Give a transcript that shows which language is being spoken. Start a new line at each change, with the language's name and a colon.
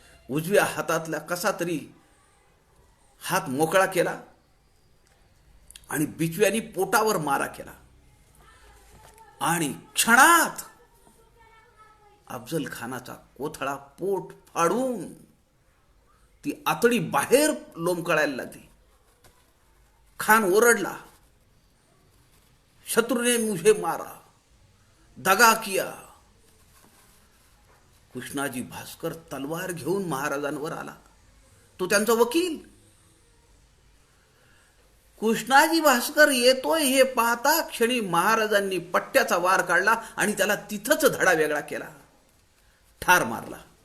Marathi: उजव्या हातातला कसा तरी हात मोकळा केला आणि बिचव्यानी पोटावर मारा केला आणि क्षणात अफजल खानाचा कोथळा पोट फाडून ती आतडी बाहेर लोंबकळायला लागली. खान ओरडला,
Hindi: शत्रु ने मुझे मारा, दगा किया.
Marathi: कृष्णाजी भास्कर तलवार घेऊन महाराजांवर आला. तो त्यांचा वकील. कृष्णाजी भास्कर येतोय हे पाहता क्षणी महाराजांनी पट्ट्याचा वार काढला आणि त्याला तिथंच धडा वेगळा केला, ठार मारला.